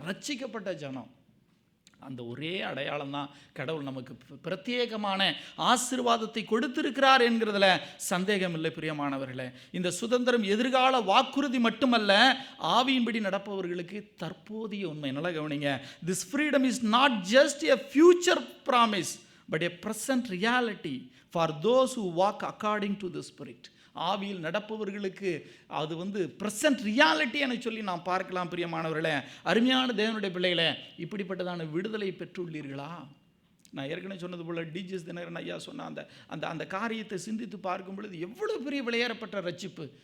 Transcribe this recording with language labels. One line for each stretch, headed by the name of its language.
Tamil: ரட்சிக்கப்பட்ட ஜனம். அந்த ஒரே அடையாளம் தான் கடவுள் நமக்கு பிரத்யேகமான ஆசீர்வாதத்தை கொடுத்திருக்கிறார் என்கிறதுல சந்தேகம் இல்லை பிரியமானவர்களே. இந்த சுதந்திரம் எதிர்கால வாக்குறுதி மட்டுமல்ல, ஆவியின்படி நடப்பவர்களுக்கு தற்போதைய உண்மை. நல்லா கவனிங்க.
English: This freedom is not just a future promise but a present reality for those who walk according to the Spirit.
Tamil: ஆவியில் நடப்பவர்களுக்கு அது
English: present reality
Tamil: என சொல்லி நாம் பார்க்கலாம் பிரியமானவர்களே. அருமையான தேவனுடைய பிள்ளைகளே, இப்படிப்பட்டதான விடுதலை பெற்றுள்ளீர்களா? நான் ஏற்கனவே சொன்னது போல் டிஜிஎஸ் தினகரன் ஐயா சொன்ன அந்த காரியத்தை சிந்தித்து பார்க்கும் பொழுது எவ்வளோ பெரிய வெளியேறப்பட்ட ரட்சிப்பு.